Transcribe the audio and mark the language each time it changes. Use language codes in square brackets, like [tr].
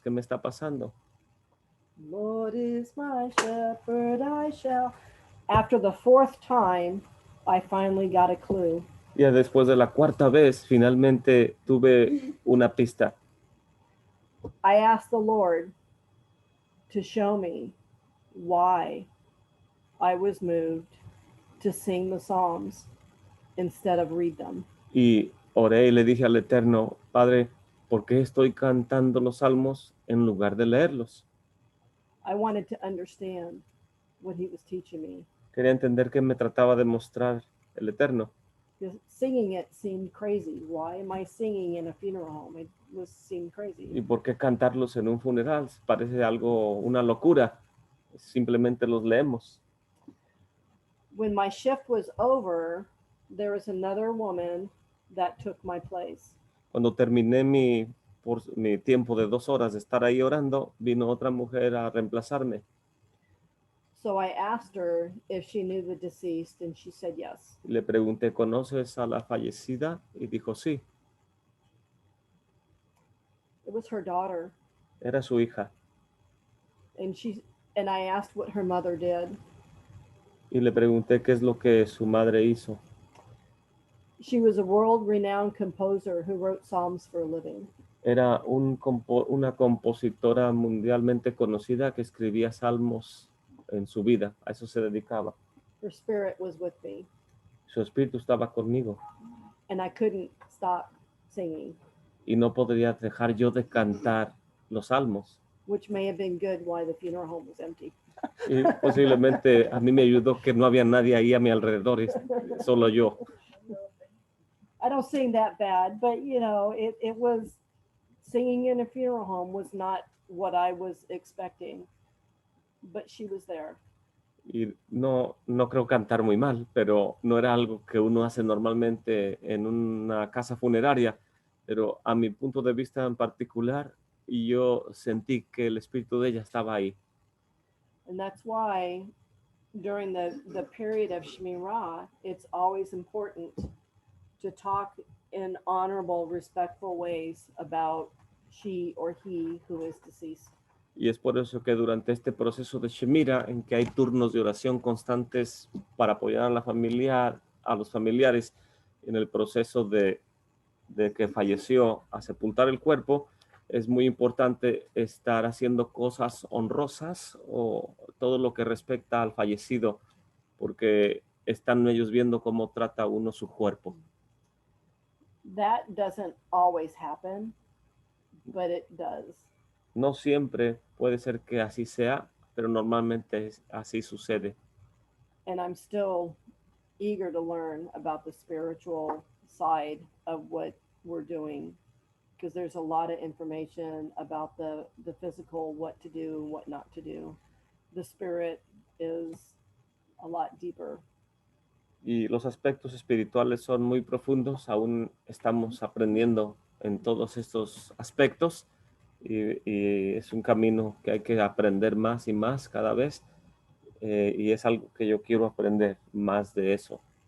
[es] ¿Qué me está pasando? [en] Lord is my shepherd, I shall. After the 4th time, I finally got a clue. [es] Ya después de la cuarta vez, finalmente tuve una pista. [en] I asked the Lord to show me why I was moved to sing the Psalms instead of read them. [es] Y oré y le dije al Eterno, Padre, ¿por qué estoy cantando los salmos en lugar de leerlos? [en] I wanted to understand what he was teaching me. [es] Quería entender qué me trataba de mostrar el Eterno. [en] Because singing it seemed crazy. Why am I singing in a funeral home? It seemed crazy. [es] ¿Y por qué cantarlos en un funeral? Parece algo, una locura. Simplemente los leemos. [en] When my shift was over, there was another woman that took my place. [es] Cuando terminé mi tiempo de 2 horas de estar ahí orando, vino otra mujer a reemplazarme. [en] So I asked her if she knew the deceased, and she said yes. [es] Le pregunté, ¿conoces a la fallecida? Y dijo, sí, [en] It was her daughter, [es] era su hija. [en] and I asked what her mother did. [es] Y le pregunté qué es lo que su madre hizo. [en] She was a world-renowned composer who wrote psalms for a living. [es] Era una compositora mundialmente conocida que escribía salmos en su vida. A eso se dedicaba. [en] Her spirit was with me, [es] Su espíritu estaba conmigo. [en] and I couldn't stop singing, [es] Y no podría dejar yo de cantar los salmos. [en] which may have been good why the funeral home was empty. [es] Y posiblemente a mí me ayudó que no había nadie ahí a mi alrededor, solo yo. [en] I don't sing that bad, but you know, it was singing in a funeral home was not what I was expecting, but she was there. [es] Y no creo cantar muy mal, pero no era algo que uno hace normalmente en una casa funeraria. Pero a mi punto de vista en particular, yo sentí que el espíritu de ella estaba ahí. [en] And that's why during the period of Shmirah, it's always important to talk in honorable, respectful ways about she or he who is deceased. [es] Y es por eso que durante este proceso de Shemira, en que hay turnos de oración constantes para apoyar a los familiares en el proceso de que falleció, a sepultar el cuerpo, es muy importante estar haciendo cosas honrosas o todo lo que respecta al fallecido, porque están ellos viendo cómo trata uno su cuerpo. [en] That doesn't always happen, but it does. [es] No siempre puede ser que así sea, pero normalmente así sucede. [en] And I'm still eager to learn about the spiritual side of what we're doing, because there's a lot of information about the physical, what to do, what not to do. The spirit is a lot deeper. [es] Y los aspectos espirituales son muy profundos, aún estamos aprendiendo en todos estos aspectos y es un camino que hay que aprender más y más cada vez y es algo que yo quiero aprender más de eso.